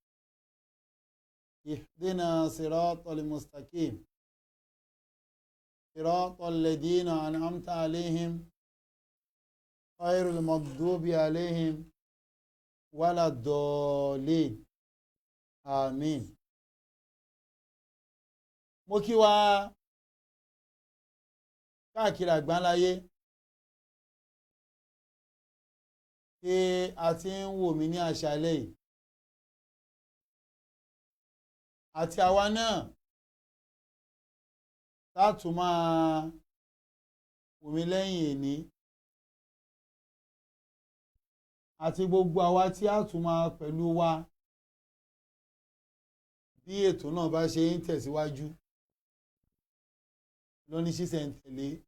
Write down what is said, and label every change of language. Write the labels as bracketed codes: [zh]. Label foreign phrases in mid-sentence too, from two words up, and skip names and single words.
[ar] اهدنا صراط المستقيم صراط الذين أنعمت عليهم غير المغضوب عليهم ولا الضالين آمين. [yo] Mo kí wa káàkiri àgbáńláyé pé a ti ń wò mí ní àṣálẹ́ yìí àti àwa náà látù máa wò mí lẹ́yìn èní àti gbogbo àwa tí a tún máa pẹ̀lú wa bí ètò náà bá ṣe ń tẹ̀síwájú lóní ṣísẹ̀ntẹ̀lé.